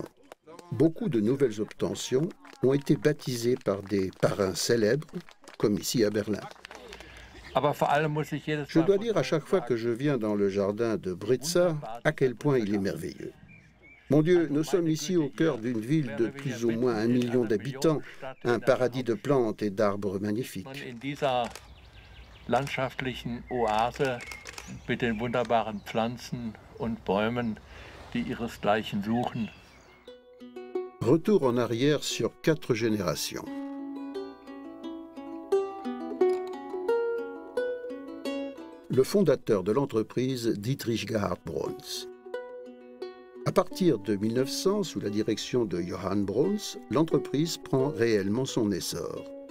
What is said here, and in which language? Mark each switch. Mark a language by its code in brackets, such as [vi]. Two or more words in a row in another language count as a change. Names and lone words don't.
[fr] Beaucoup de nouvelles obtentions ont été baptisées par des parrains célèbres, comme ici à Berlin. Je dois dire à chaque fois que je viens dans le jardin de Britza à quel point il est merveilleux. Mon Dieu, nous sommes ici au cœur d'une ville de plus ou moins 1 million d'habitants, un paradis de plantes et d'arbres magnifiques. [de] Landschaftlichen Oase mit den wunderbaren Pflanzen und Bäumen, die ihresgleichen suchen. [fr] Retour en arrière sur 4 générations. Le fondateur de l'entreprise, Dietrich Gerhard Bruns. À partir de 1900, sous la direction de Johann Bruns, l'entreprise prend réellement son essor.